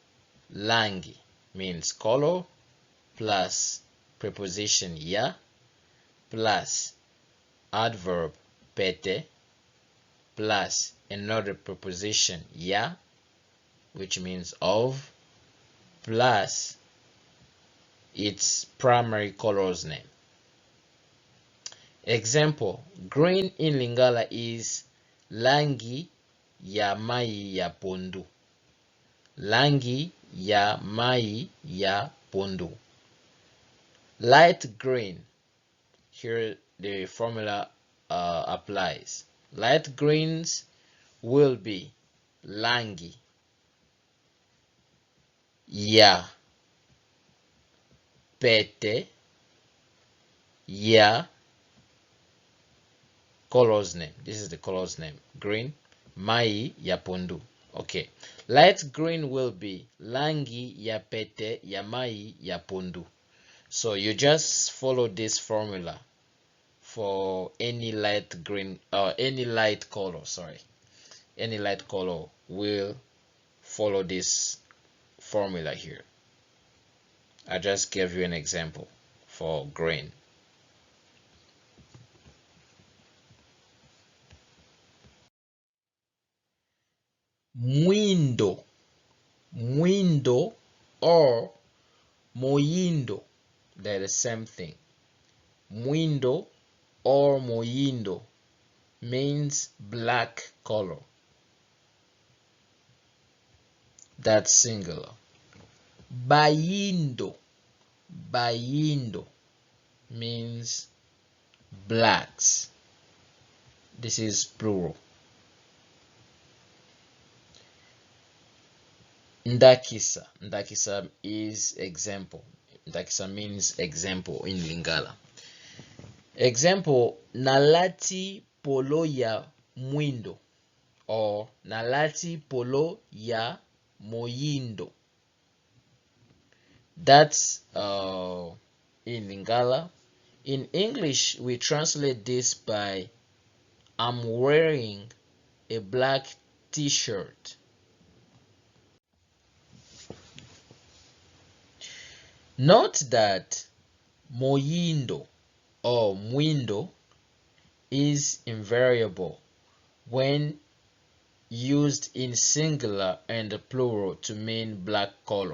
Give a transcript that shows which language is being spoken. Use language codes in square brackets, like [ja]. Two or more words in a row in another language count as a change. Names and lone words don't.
[en] Langi means color plus preposition ya plus adverb pete plus another preposition ya, which means of, plus its primary color's name. Example, green in Lingala is [ln] langi ya mai ya pondu. Langi ya mai ya pondu. [en] Light green, here the formula applies. Light greens will be [ln] langi ya pete ya [en] color's name. This is the color's name. Green, [ln] mai ya pondu. [en] Okay. Light green will be [ln] langi ya pete ya mai ya pondu. [en] So you just follow this formula for any light green or any light color, sorry. Any light color will follow this formula here. I just gave you an example for green. [ln] Mwindo, mwindo or moyindo, [en] they're the same thing. Mwindo or moyindo means black color. That's singular. Bayindo, bayindo means blacks. This is plural. Ndakisa, ndakisa is example. Ndakisa means example in Lingala. Example, [ln] nalati polo ya mwindo or nalati polo ya moyindo. [en] That's in Lingala. In English, we translate this by I'm wearing a black t-shirt. Note that moyindo or mwindo is invariable when used in singular and plural to mean black color.